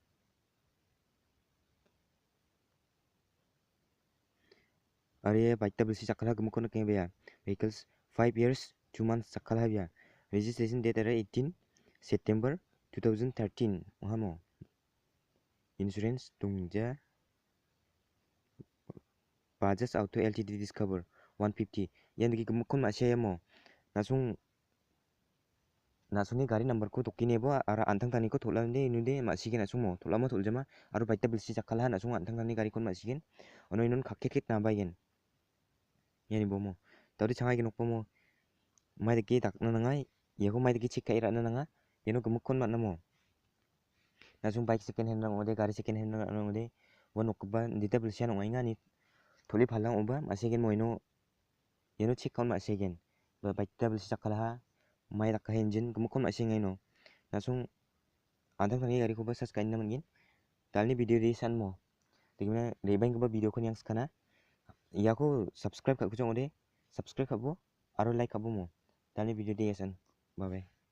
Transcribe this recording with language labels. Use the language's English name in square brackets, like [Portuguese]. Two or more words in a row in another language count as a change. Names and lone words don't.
[Garo] Arya baita bilsi sakala gumukon kembe ya vehicles 5 years 2 months sakala ya [English] registration date [Garo] era 18 September 2013 ohamo insurance tungja Bajaj Auto Ltd Discover 150 yan digi gumukon masya mo nasungni gari number ko tokki nebo ara antang tani ko tholande inude masigen nasung mo tholamo tholjama aru baita bilsi sakala nasung antang tani gari kon masigen ono inon khakket na bayen yani bomo tawdi changai gen okpomo mai de dakna nangai yego mai de chikka ira nanga yeno gumukon manamo nasung bike [English] second hand [Garo] rang ode gari [English] second hand [Garo] rang ode wanokba dita bilsian ongai ngani tholi phalang oba masigen moino yeno chikkaun masigen ba baita bilsi sakala ha mai dakka engine gumukon masingai no nasung antang tangi gari ko ba sas kain namangin dalni video di san mo tingna rebang ko ba video kon yang skana ya ko subscribe ka kujong ode subscribe kabo aro like kabo mo dalni video di san [English] bye bye